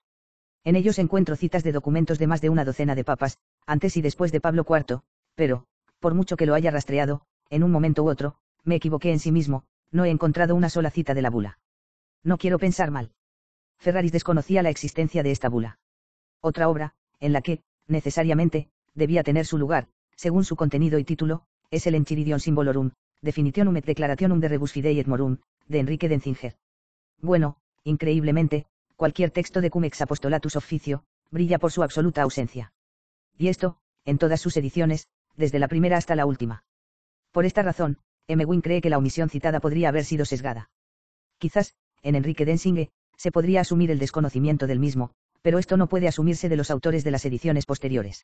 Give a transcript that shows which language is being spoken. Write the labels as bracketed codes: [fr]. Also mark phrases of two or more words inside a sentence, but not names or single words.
[es] En ellos encuentro citas de documentos de más de una docena de papas, antes y después de Pablo IV, pero, por mucho que lo haya rastreado, en un momento u otro, me equivoqué en sí mismo, no he encontrado una sola cita de la bula. No quiero pensar mal. Ferraris desconocía la existencia de esta bula. Otra obra, en la que, necesariamente, debía tener su lugar, según su contenido y título, es el Enchiridion Symbolorum, Definitionum et Declarationum de Rebus Fidei et Morum, de Enrique Denzinger. Bueno, increíblemente, cualquier texto de Cum ex Apostolatus Officio, brilla por su absoluta ausencia. Y esto, en todas sus ediciones, desde la primera hasta la última. Por esta razón, M. Wynne cree que la omisión citada podría haber sido sesgada. Quizás, en Enrique Denzinger, se podría asumir el desconocimiento del mismo, pero esto no puede asumirse de los autores de las ediciones posteriores.